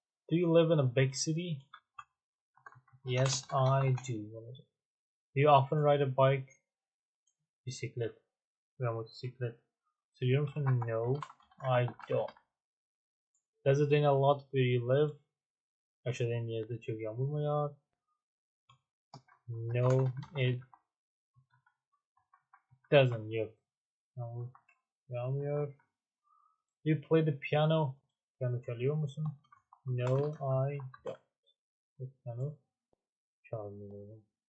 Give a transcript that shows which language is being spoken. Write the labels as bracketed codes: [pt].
[en] Do you live in a big city? Yes, I do. Do you often ride a bike? [tr] Bisiklet veya motosiklet. Sürüyor musun? [en] No, I don't. Does it rain a lot where you live? [tr] Yaşadığın yerde çok yağmur mu yağar? [en] No, it doesn't. Yok. [tr] Yağmur yağmıyor. [en] Do you play the piano? [tr] Piyano çalıyor musun? [en] No, I don't. [tr] Piyano çalmıyorum.